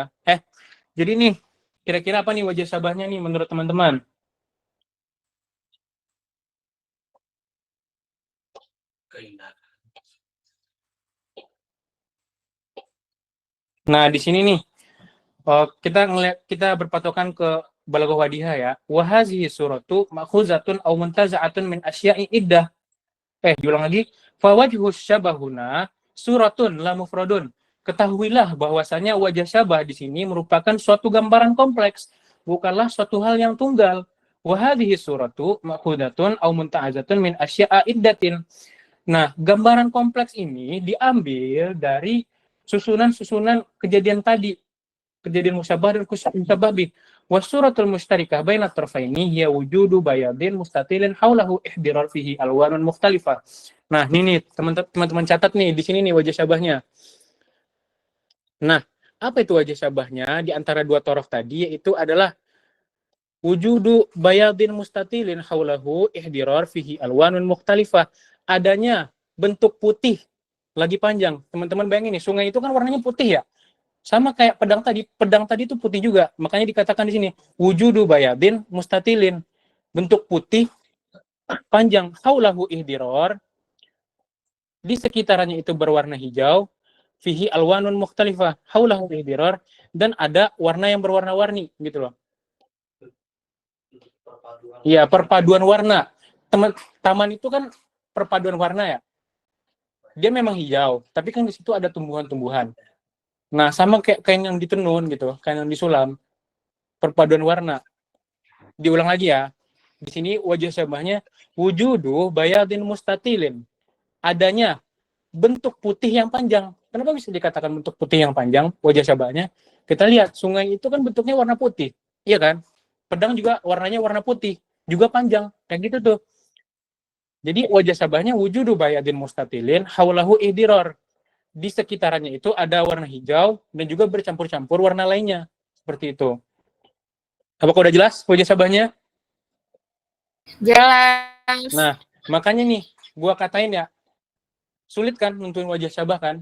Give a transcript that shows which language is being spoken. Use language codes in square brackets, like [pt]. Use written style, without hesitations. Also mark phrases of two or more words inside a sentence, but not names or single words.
[id] Jadi nih, kira-kira apa nih wajah syabahnya nih menurut teman-teman? Keindahan. Nah, di sini nih, kita berpatokan ke Balaghah Wadihah ya. [ar] وهذه صورة مأخوذة أو منتزعة من أشياء عدة. [id] Diulang lagi. [ar] فوجه الشبه هنا صورة لا مفرد. [id] Ketahuilah bahwasanya wajah syabah di sini merupakan suatu gambaran kompleks, bukanlah suatu hal yang tunggal. [ar] وهذه صورة مأخوذة أو منتزعة من أشياء عدة. [id] Nah, gambaran kompleks ini diambil dari susunan-susunan kejadian tadi, kejadian musyabah dan [ar] مشبه به. والصورة المشتركة بين الطرفين هي وجود بياض مستطيل حوله اخضرار فيه ألوان مختلفة. [id] Nah, ini nih teman-teman catat nih di sini nih wajah syabahnya. Nah, apa itu wajah syabahnya di antara dua torof tadi yaitu adalah [ar] وجود بياض مستطيل حوله اخضرار فيه ألوان مختلفة. [id] Adanya bentuk putih lagi panjang. Teman-teman bayangin nih, sungai itu kan warnanya putih ya. Sama kayak pedang tadi itu putih juga. Makanya dikatakan di sini [ar] وجود بياض مستطيل. [id] Bentuk putih panjang [ar] حوله اخضرار. [id] Di sekitarnya itu berwarna hijau. [ar] فيه ألوان مختلفة حوله اخضرار, [id] dan ada warna yang berwarna-warni gitu loh. Iya, perpaduan warna. Taman itu kan perpaduan warna ya. Dia memang hijau, tapi kan di situ ada tumbuhan-tumbuhan. Nah, sama kayak kain yang ditenun gitu, kain yang disulam, perpaduan warna. Diulang lagi ya. Di sini wajah syabahnya [ar] وجود بياض مستطيل. [id] Adanya bentuk putih yang panjang. Kenapa bisa dikatakan bentuk putih yang panjang wajah syabahnya? Kita lihat sungai itu kan bentuknya warna putih. Iya kan? Pedang juga warnanya warna putih, juga panjang. Kayak gitu tuh. Jadi wajah syabahnya [ar] وجود بياض مستطيل حوله اخضرار. [id] Di sekitarannya itu ada warna hijau dan juga bercampur-campur warna lainnya. Seperti itu. Apakah udah jelas wajah syabahnya? Jelas. Nah, makanya nih, gua katain ya, sulit kan nentuin wajah syabah kan?